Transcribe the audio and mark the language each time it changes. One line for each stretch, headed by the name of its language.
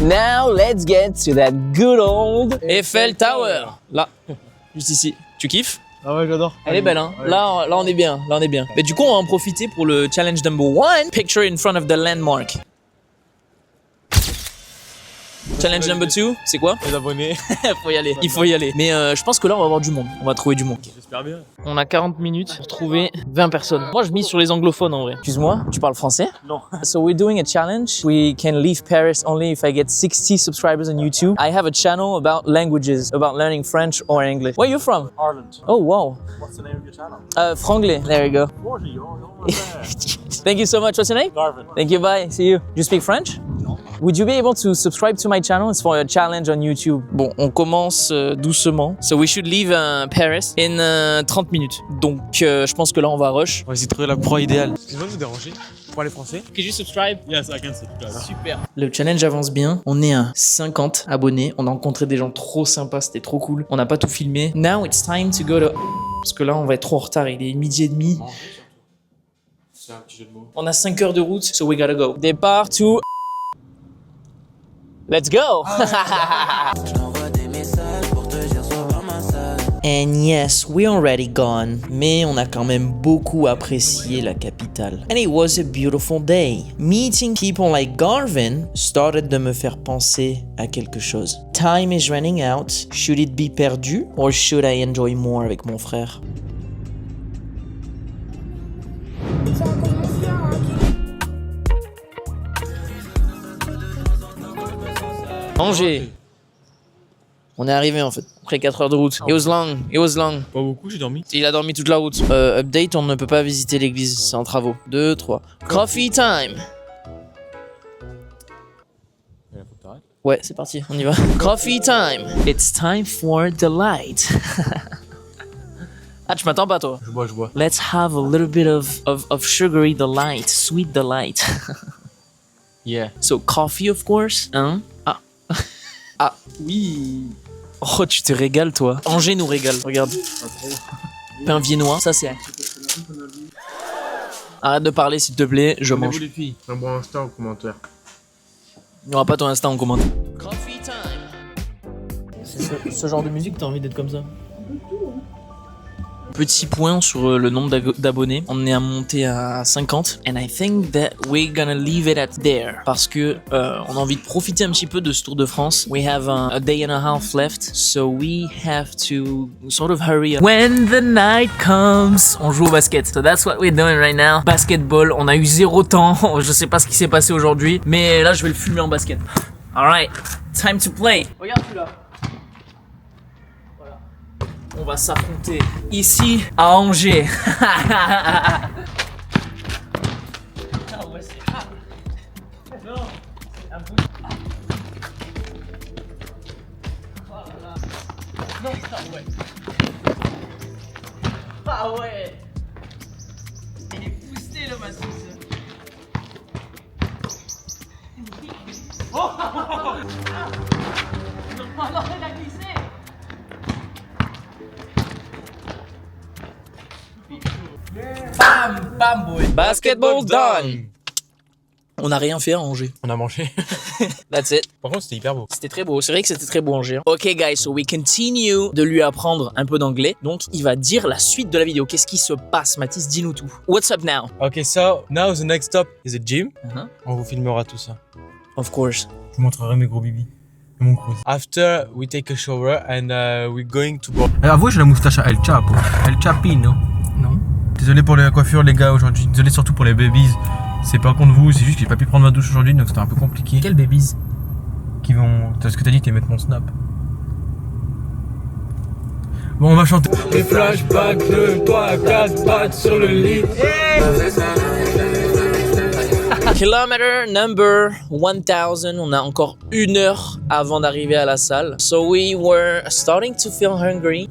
English: Now let's get to that good old Eiffel Tower.
French: Là, juste ici. Tu kiffes? Ah ouais, j'adore. Elle est belle, hein. Ouais. Là, on est bien. Là, on est bien. Mais du coup, on va en profiter pour le
English: challenge number 1. Picture in front of the landmark. Challenge number 2,
French: c'est quoi? Les abonnés. Faut y aller. Il faut y aller. Mais je pense que là, on va avoir du monde. On va trouver du monde. J'espère bien. On a 40 minutes pour trouver 20 personnes. Moi, je mise sur les anglophones en vrai. Excuse-moi, tu parles français? Non.
English: So we're doing a challenge. We can leave Paris only if I get 60 subscribers on YouTube. I have a channel about languages, about learning French or English. Where are you from? Ireland. Oh, wow. What's the name of your channel? Franglais. There you go. Thank you so much. What's your name? Garvin. Thank you. Bye. See you. You speak French? Would you be able to subscribe to my channel? It's for a challenge on YouTube.
French: Bon, on commence doucement.
English: So we should leave Paris in 30 minutes.
French: Donc, je pense que là, on va rush. On va essayer de trouver la proie idéale. Excusez-moi de vous déranger. Pour parler français.
English: Could you subscribe? Yes, I can subscribe.
French: Super. Le challenge avance bien. On est à 50 abonnés. On a rencontré des gens trop sympas. C'était trop cool. On n'a pas tout filmé.
English: Now it's time to go to...
French: Parce que là, on va être trop en retard. Il est 12h30. C'est un petit jeu de mots. On a 5 heures de route.
English: So we gotta go.
French: Départ to...
English: Let's go! And yes, we're already gone.
French: Mais on a quand même beaucoup apprécié la capitale.
English: And it was a beautiful day. Meeting people like Garvin started
French: de me faire penser à quelque chose.
English: Time is running out. Should it be perdu? Or should I enjoy more
French: avec mon frère? Angers. On est arrivé en fait, après 4 heures de route.
English: It was long.
French: Pas beaucoup, j'ai dormi. Il a dormi toute la route. Update, on ne peut pas visiter l'église, c'est en travaux.
English: 2, 3. Coffee time.
French: Ouais, c'est parti, on y va.
English: Coffee time. It's time for the light.
French: Ah, tu m'attends pas toi? Je bois.
English: Let's have a little bit of sugary delight, sweet delight. Yeah. So coffee of course, hein?
French: Ah. Ah, oui. Oh, tu te régales toi. Angers nous régale, regarde. Pain viennois, ça c'est... Arrête de parler s'il te plaît, je mange. les filles. Envoie un Insta en commentaire. Il n'y aura pas ton Insta en commande.
English: Coffee time.
French: C'est ce genre de musique, t'as envie d'être comme ça? Petit point sur le nombre d'abonnés. On est à monter à 50.
English: And I think that we're gonna leave it at there.
French: Parce que on a envie de profiter un petit peu de ce Tour de France.
English: We have a day and a half left. So we have to sort of hurry up. When the night comes,
French: on joue au basket.
English: So that's what we're doing right now.
French: Basketball. On a eu 0 temps. Je sais pas ce qui s'est passé aujourd'hui. Mais là, je vais le fumer en basket.
English: Alright. Time to play.
French: Regarde celui-là. On va s'affronter ici à Angers. Ah ouais, c'est hard. Non, c'est un peu. Oh là là. Non, ah ouais. Ah ouais. Il est boosté le massif. Oh
English: Bam, bam, boy. Basketball done.
French: On n'a rien fait à Angers. On a mangé.
English: That's it.
French: Par contre, c'était hyper beau. C'était très beau. C'est vrai que c'était très beau Angers. Hein.
English: Ok, guys, so we continue
French: de lui apprendre un peu d'anglais. Donc, il va dire la suite de la vidéo. Qu'est-ce qui se passe, Mathis? Dis-nous tout.
English: What's up now? Ok, so now the next stop is the gym. Uh-huh.
French: On vous filmera tout ça.
English: Of course.
French: Je vous montrerai mes gros bibis. Et mon cruise.
English: After we take a shower and we're going to go.
French: Avouez, j'ai la moustache à El Chapo. El Chapino. Non. Désolé pour les coiffures, les gars, aujourd'hui. Désolé surtout pour les babies. C'est pas contre vous, c'est juste que j'ai pas pu prendre ma douche aujourd'hui, donc c'était un peu compliqué. Quelles babies? Qui vont. T'as ce que t'as dit, t'es mettre mon snap. Bon, on va chanter. Des flashbacks de toi à 4 pattes sur le lit.
English: Kilometer number 1000.
French: On a encore 1 heure avant d'arriver à la salle.
English: So we were starting to feel hungry.